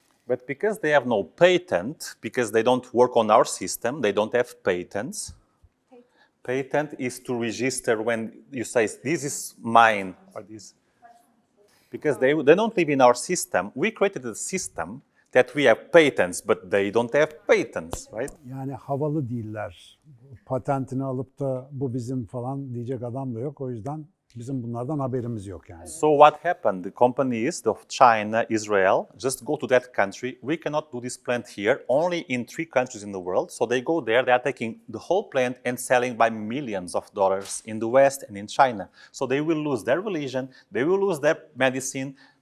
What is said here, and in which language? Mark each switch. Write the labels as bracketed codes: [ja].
[en] But because they have no patent, because they don't work on our system, they don't have patents. Patent is to register when you say, this is mine, or this. Because they don't live in our system. We created a system that we have patents, but they don't have patents, right? [tr] Yani havalı değiller. Patentini alıp da bu bizim falan diyecek adam da yok. O yüzden bizim bunlardan haberimiz yok yani. [en] So what happened? The companies of China, Israel, just go to that country. We cannot do this plant here, only in 3 countries in the world. So they go there, they are taking the whole plant and selling by millions of dollars in the West and in China. So they will lose their religion, they will lose their medicine.